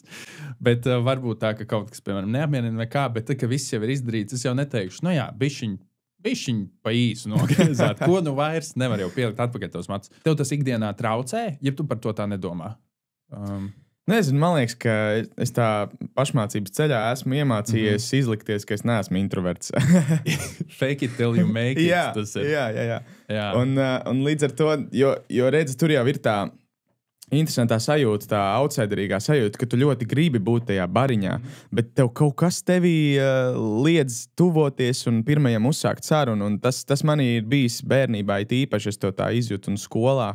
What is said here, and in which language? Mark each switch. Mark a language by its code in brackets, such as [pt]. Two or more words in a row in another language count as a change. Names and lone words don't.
[lv] Bet varbūt tā, ka kaut kas, piemēram, neapmierina vai kā, bet tā, ka viss jau ir izdarīts, es jau neteikšu, bišķiņ pa īsu nogriezāt. Ko vairs nevar jau pielikt atpakaļ tos matus. Tev tas ikdienā traucē, ja tu par to tā nedomā? Nezinu, man liekas, ka es tā pašmācības ceļā esmu iemācījies izlikties, ka es neesmu introverts. [en] Fake it till you make it. [lv] Jā. Un līdz ar to, jo redzi, tur jau ir tā interesantā sajūta, tā outsiderīgā sajūta, ka tu ļoti gribi būt tajā bariņā, bet tev kaut kas tevī liedz tuvoties un pirmajam uzsākt sarunu, un tas manī ir bijis bērnībā, it īpaši es to tā izjūtu un skolā.